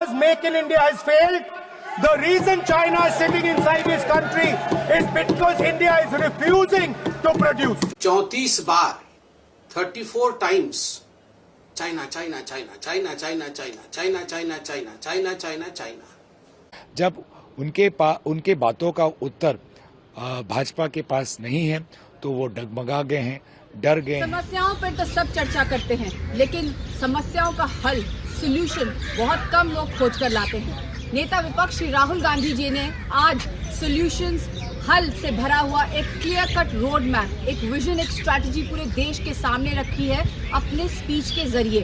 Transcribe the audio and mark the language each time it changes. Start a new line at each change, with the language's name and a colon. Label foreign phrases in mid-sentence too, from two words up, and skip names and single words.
English: Make in India has failed. The reason China is sitting inside this country is because India is refusing to produce. 34 बार 34 times China, China, China, China, China, China, China, China, China, China, China, China.
Hindi: जब उनके बातों का उत्तर भाजपा के पास नहीं है तो वो डगमगा गए हैं, डर गए हैं। समस्याओं पर तो सब चर्चा करते हैं, लेकिन समस्याओं का हल, सॉल्यूशन बहुत कम लोग खोज कर लाते हैं। नेता विपक्ष श्री राहुल गांधी जी ने आज सॉल्यूशंस, हल से भरा हुआ एक
English: clear cut road map,
Hindi: एक विजन, एक स्ट्रैटेजी पूरे देश के सामने रखी है अपने स्पीच के जरिए।